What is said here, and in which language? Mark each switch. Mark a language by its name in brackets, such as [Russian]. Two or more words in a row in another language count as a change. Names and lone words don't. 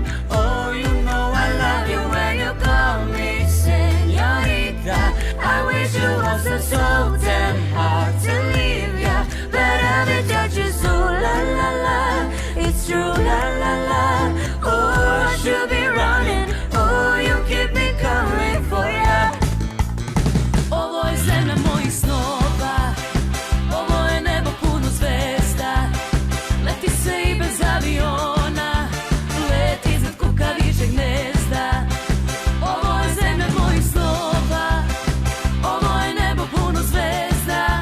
[English] Oh, you know I love you when you call me señorita. I wish it wasn't so damn hard to leave ya, but every touch is ooh la la la. It's true la la la. Oh, I should be running. Oh, you keep me coming for ya. [Serbian] Ovo je zemlja mojih snova, ovo je nebo puno zvezda. Leti se i bez aviona, leti iznad kukavičjeg gnezda. Ovo je zemlja mojih snova, ovo je nebo puno zvezda.